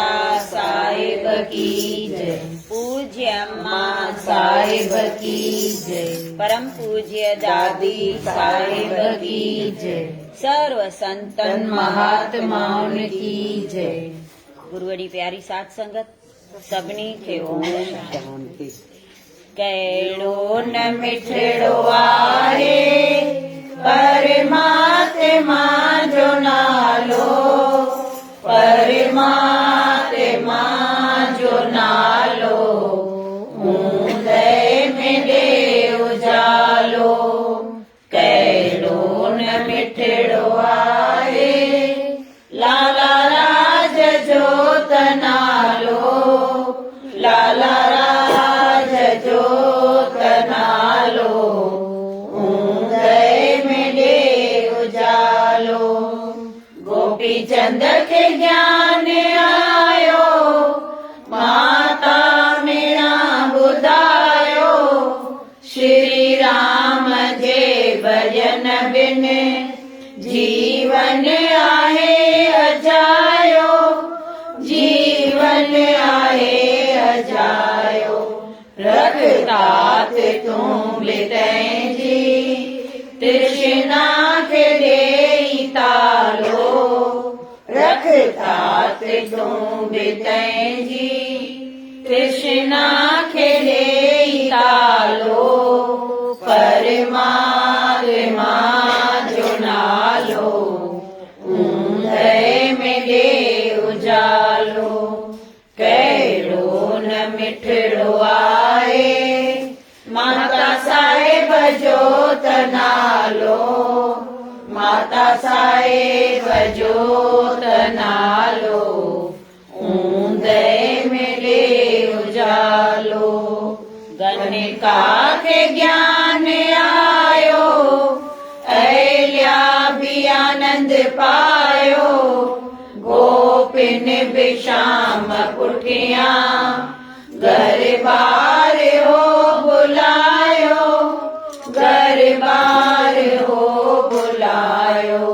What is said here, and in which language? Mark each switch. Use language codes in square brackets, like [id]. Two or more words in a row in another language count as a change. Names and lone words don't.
[hi] साहिब की जय। पूज्य अम्मा साहिब की जय। परम पूज्य दादी साहिब की जय। सर्व संतन महात्माओं की जय। [sd] गुरुवड़ी प्यारी साथ संगत सभिनी खे ओम शांति। कहिड़ो न मिठड़ो आहे परमात्मा जो नालो, परमात्मा जो नालो, ऊंदे में दे उजालो। कहिड़ो न मिठड़ो आहे लाला राज जोत नालो, लाला राज जोत नालो, ऊंदे में दे उजालो। गोपी चंद के ज्ञान आयो, माता मीणा बुधायो, श्री राम जे भजन बिन जीवन आहे अजायो, जीवन आहे अजायो। रखतात तूं बितैं जी तृष्णा के देई तालो, रखतात तूं बितैं जी तृष्णा के देई तालो। परमात्मा जो नालो, ऊंदे में दे उजालो। कहिड़ो न मिठड़ो आहे माता साहिब जोत नालो, माता साहिब जोत नालो, ऊंदे में दे उजालो। गणिका के ज्ञान आयो, अहिल्या भी आनंद पायो, गोपिन विशाम पुठिया घर बार हो बुलायो, घर बार हो बुलायो।